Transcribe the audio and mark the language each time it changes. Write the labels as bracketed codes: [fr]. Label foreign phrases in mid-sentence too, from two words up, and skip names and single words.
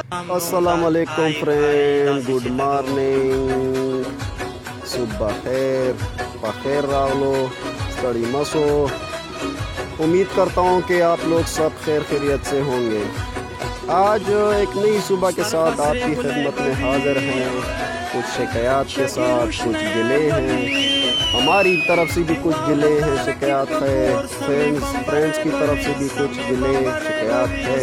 [ar] السلام علیکم [ur] فرینڈ، [en] good morning, [fa] صبح خیر، [ps] بخیر راولو، [ur] سڑی مسو۔ امید کرتا ہوں کہ آپ لوگ سب خیر خیریت سے ہوں گے۔ آج ایک نئی صبح کے ساتھ آپ کی خدمت میں حاضر ہیں، کچھ شکایات کے ساتھ، کچھ گلے ہیں، ہماری طرف سے بھی کچھ گلے ہیں، شکایات ہے، فرینڈس کی طرف سے بھی کچھ گلے شکایات ہے۔